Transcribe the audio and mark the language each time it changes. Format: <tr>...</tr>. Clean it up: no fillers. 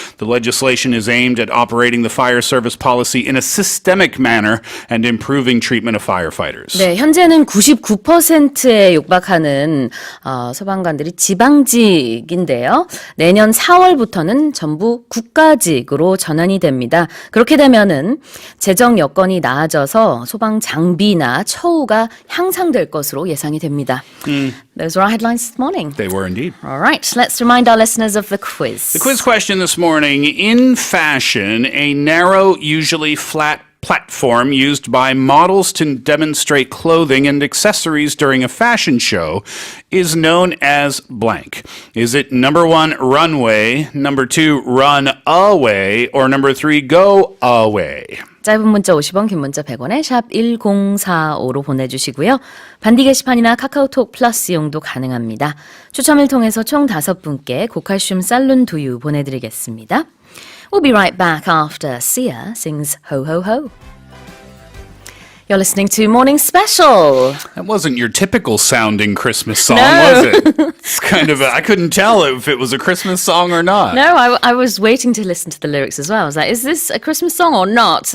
<en>The legislation is aimed at operating the fire service policy in a systemic manner and improving treatment of firefighters.</en> <ko>네, 현재는 99%에 육박하는 소방관들이 지방직인데요. 내년 4월부터는 전부 국가직으로 전환이 됩니다. 그렇게 되면은 재정 여건이 나아져서 소방 장비나 처우가 향상될 것으로 예상이 됩니다.</ko> <en>Those are our headlines this morning. They were indeed. All right, let's remind our listeners of the quiz. The quiz question this morning, in fashion, a narrow, usually flat platform used by models to demonstrate clothing and accessories during a fashion show is known as blank. Is it number 1, runway, number 2, run away, or number 3, go away?</en> <ko>짧은 문자 50원, 긴 문자 100원에 샵 1045로 보내주시고요. 반디 게시판이나 카카오톡 플러스 이용도 가능합니다. 추첨을 통해서 총 5분께 고칼슘 쌀룬 두유 보내드리겠습니다.</ko> <en>We'll be right back after Sia sings Ho Ho Ho. You're listening to Morning Special. That wasn't your typical sounding Christmas song, No. was it? It's kind of I couldn't tell if it was a Christmas song or not. No, I was waiting to listen to the lyrics as well. I was like, is this a Christmas song or not?</en>